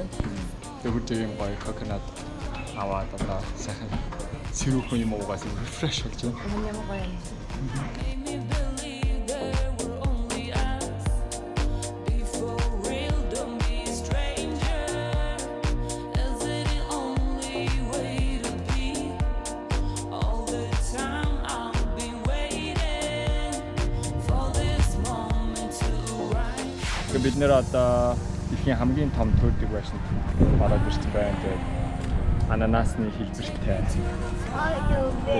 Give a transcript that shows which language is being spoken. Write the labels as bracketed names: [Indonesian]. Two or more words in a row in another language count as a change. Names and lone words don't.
[Mongolian] Тэгээ хурж ийм гоё коконат аваад одоо сайхан сэрүүхэн юм уугаас рефреш болж байна. Ямар гоё юм. [English] Made me believe there were only us. Be for real, don't be a stranger. Is it the only way to be? All the time I've been waiting for this moment to arrive. [Mongolian] Тэгээ бид нэр одоо дэлхийн хамгийн том төрдөг байшин бараад ирсэн байна. Тэгээд ананасны хэлбэртэй. [English] Hold